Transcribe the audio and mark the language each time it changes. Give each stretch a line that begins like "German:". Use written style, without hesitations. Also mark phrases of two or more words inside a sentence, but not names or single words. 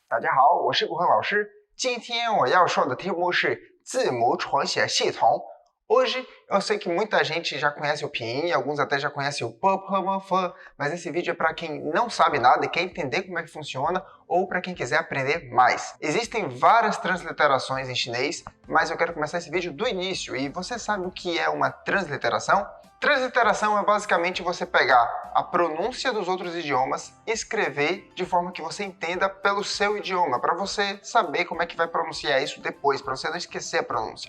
Chinese: 大家好，我是顾恒老师。今天我要说的题目是字母重写系统。
Portuguese: Hoje eu sei que muita gente já conhece o pinyin, alguns até já conhecem o p, mas esse vídeo é para quem não sabe nada e quer entender como é que funciona ou para quem quiser aprender mais. Existem várias transliterações em chinês, mas eu quero começar esse vídeo do início. E você sabe o que é uma transliteração? Transliteração é basicamente você pegar a pronúncia dos outros idiomas e escrever de forma que você entenda pelo seu idioma, para você saber como é que vai pronunciar isso depois, para você não esquecer a pronúncia.